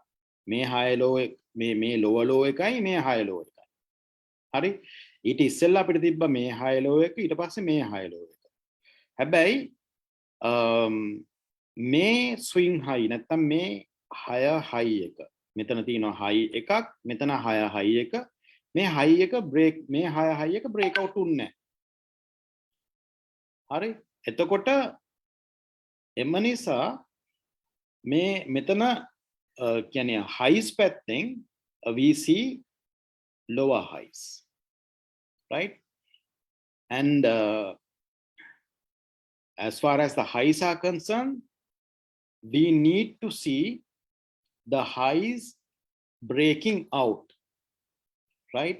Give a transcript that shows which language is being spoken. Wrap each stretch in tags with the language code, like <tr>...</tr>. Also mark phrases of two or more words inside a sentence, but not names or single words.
<si>මේ</si> <en>high low</en> <si>මේ</si> <en>lower low</en> <si>එකයි මේ</si> <en>high low</en> <si>එකයි. හරි? ඊට ඉස්සෙල්ලා අපිට තිබ්බ මේ</si> <en>high low</en> <si>එක ඊට පස්සේ මේ</si> <en>high low</en> <si>එක. හැබැයි මේ</si> <en>swing high</en> <si>නැත්නම් මේ</si> <en>higher high</en> <si>එක මෙතන තියෙනවා high එකක් මෙතන</si> <en>higher high</en> <si>එක මේ high එක break මේ</si> <en>higher high</en> <si>එක</si> <en>break out</en> <si>උන්නේ නැහැ. හරි? එතකොට එම නිසා මේ මෙතන කියන්නේ highs පැත්තෙන්</si> <en>we see lower highs, right? And as far as the highs are concerned, we need to see the highs breaking out, right?</en>